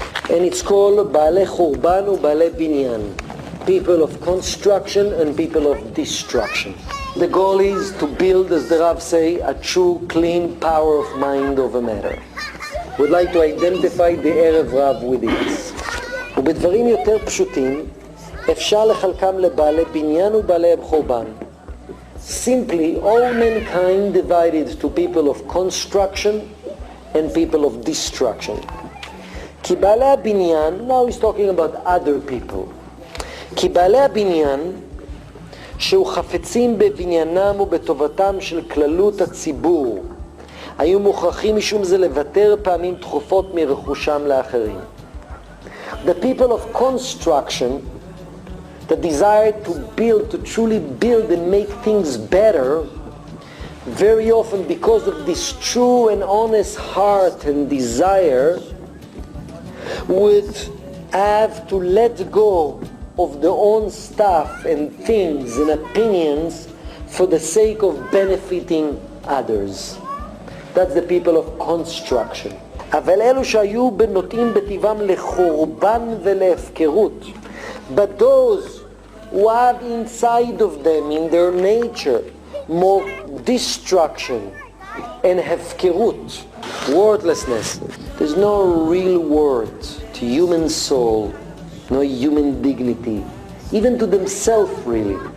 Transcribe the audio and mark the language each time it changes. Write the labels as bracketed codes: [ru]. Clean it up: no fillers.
[en] And it's called [he] Baalei Churban u Baalei Binyan, [en] people of construction and people of destruction. The goal is to build, as the Rav say, a true, clean power of mind over matter. We'd like to identify the Erev Rav within us. [he] ובדברים יותר פשוטים, אפשר לחלקם לבעלי בניין ובעלי חורבן. [en] Simply, all mankind divided to people of construction and people of destruction. [he] כי בעלי הבניין, [en] now he's talking about other people. [he] כי בעלי הבניין, שהוא חפצים בבניינם ובטובתם של כללות הציבור, היו מוכרחים משום זה לוותר פעמים תכופות מרכושם לאחרים. [en] The people of construction, the desire to build, to truly build and make things better, very often because of this true and honest heart and desire, would have to let go of their own stuff and things and opinions for the sake of benefiting others. That's the people of construction. [he] אבל אלו שהיו נוטים בטבעם לחורבן ולהפקרות. [en] But those who have inside of them, in their nature, more destruction and hefkerut, worthlessness. There's no real worth to human soul, no human dignity, even to themselves really.